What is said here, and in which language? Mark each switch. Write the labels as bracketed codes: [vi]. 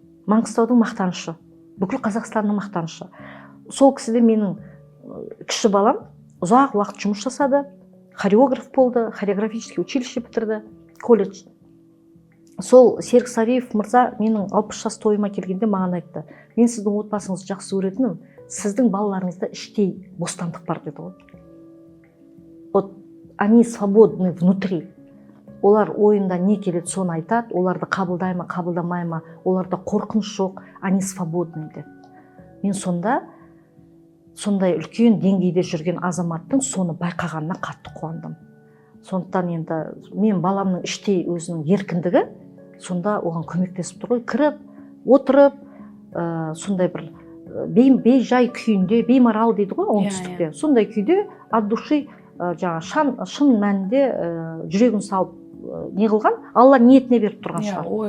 [kk] Маңғыстаудың мақтанышы. Бүкіл Қазақстанның мақтанышы. Сол кісіде менің кіші балам ұзақ уақыт жұмыс жасады. Хореограф болды, хореографический училище бітірді, колледж. Сол Серік Сариев мырза менің 60 жас тойыма келгенде маған айтты, мен сіздің отбасыңызды жақсы көретінім, сіздің балаларыңызда іштей бостандық бар деді ғой. [ru] Вот они свободны внутри. [kk] Олар ойында не келеді, соны айтады, оларды қабылдай ма, қабылдамай ма, оларда қорқыныш жоқ, [ru] они свободны [kk] деді. Мен сондай үлкен деңгейде жүрген азаматтың соны байқағанына қатты қуандым. Сондықтан енді мен баламның іштей өзінің еркіндігі, сонда оған көмектесіп тұр ғой, кіріп, отырып, сондай бір бейжай күйінде, беймарал дейді ғой оңтүстікте, сондай күйде от души шын мәнінде жүрегін салып не қылған, Алла ниетіне беріп тұрған шығар.